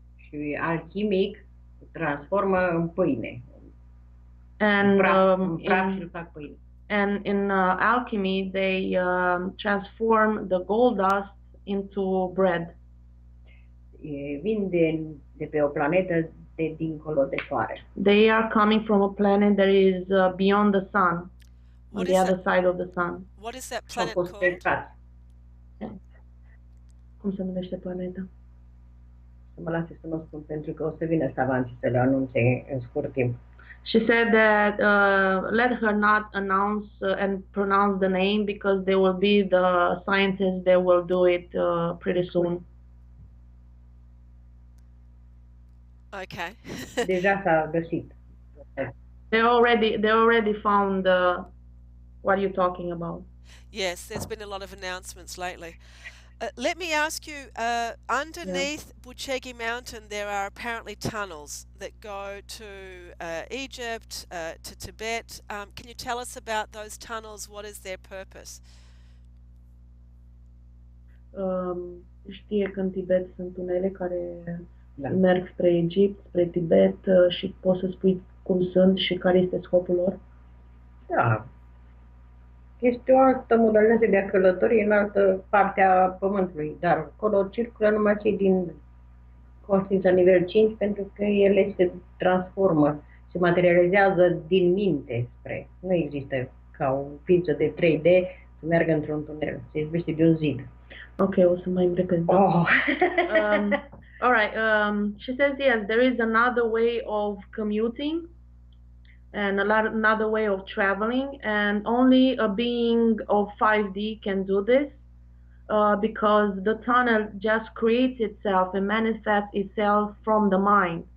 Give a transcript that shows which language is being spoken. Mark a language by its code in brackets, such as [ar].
[ro] Și alchimic transformă în pâine. [en] And [ro] în praf și îl fac pâine. [en] And in alchemy, they transform the gold dust into bread. [ro] Vin de pe o planetă de dincolo de soare. [en] They are coming from a planet that is beyond the sun, on the other side of the sun. What is that planet [ro] Au fost [en] called? [ro] pescați. Cum se numește planeta? Să mă lase să nu spun, pentru că o să vină savanții să le anunțe în scurt timp. [en] She said that let her not announce and pronounce the name because there will be the scientists that will do it pretty soon. Okay. [ro] Deja s-a găsit. [en] They already found what you're talking about. Yes, there's been a lot of announcements lately. Let me ask you, underneath Buchegi Mountain, there are apparently tunnels that go to Egypt, to Tibet. Can you tell us about those tunnels? What is their purpose? [ro] Știe că în Tibet sunt tunele care merg spre Egipt, spre Tibet și poți să spui cum sunt și care este scopul lor? Da. Este o altă modalitate de a călători în altă parte a Pământului, dar acolo circulă numai cei din conștiința nivel 5 pentru că ele se transformă, se materializează din minte spre. Nu există ca o ființă de 3D să meargă într-un tunel, se izbește de un zid. Ok, o să mai repet. [en] All right, she says yes, there is another way of commuting and another way of traveling, and only a being of 5D can do this because the tunnel just creates itself and manifests itself from the mind.